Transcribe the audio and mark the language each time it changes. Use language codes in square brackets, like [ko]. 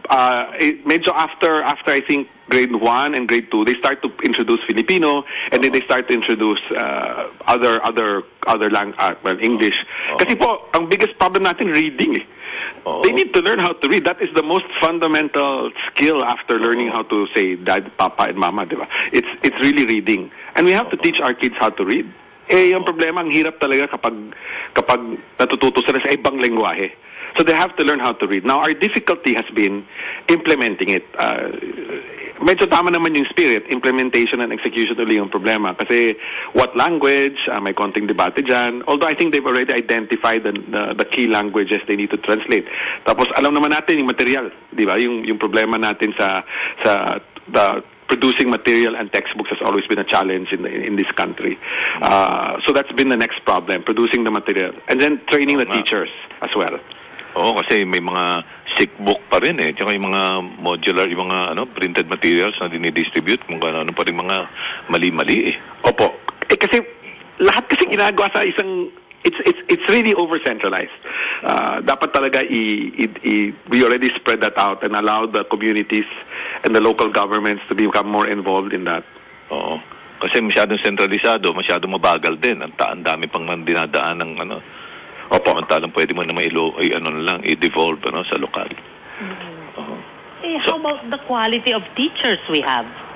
[en] Medyo after I think grade 1 and grade 2, they start to introduce Filipino, and then they start to introduce other English. [tl] Kasi po, ang [en] biggest problem natin, reading eh. They need to learn how to read. That is the most fundamental skill after learning how to say dad, papa, and mama, [tl] di ba? [en] It's really reading. And we have to teach our kids how to read. [tl] Yung problema, ang hirap talaga kapag natututo sila sa ibang lengguwahe. [en] So they have to learn how to read. Now, our difficulty has been implementing it. [tl] Medyo tama naman yung spirit. [en] Implementation and execution [tl] ulit yung problema. Kasi [en] what language, [tl] may konting debate dyan. [en] Although I think they've already identified the key languages they need to translate. [tl] Tapos alam naman natin yung material. Di ba? Yung problema natin sa [en] the producing material and textbooks has always been a challenge in this country. So that's been the next problem, producing the material. And then training the teachers as well. [tl] Oo, kasi may mga sick book pa rin eh. Tsaka yung mga modular, yung mga printed materials na dinidistribute, kung ano pa rin mga mali-mali eh. Opo. Kasi lahat kasi ginagawa sa isang, [en] it's really over-centralized. [tl] Dapat talaga [en] we already spread that out and allow the communities and the local governments to become more involved in that. [tl] Oo. Kasi masyadong sentralisado, masyadong mabagal din. Ang dami pang dinadaan ng Opo, mantalang pwede mo naman i-devolve sa lokal. [en] How about the quality of teachers we have?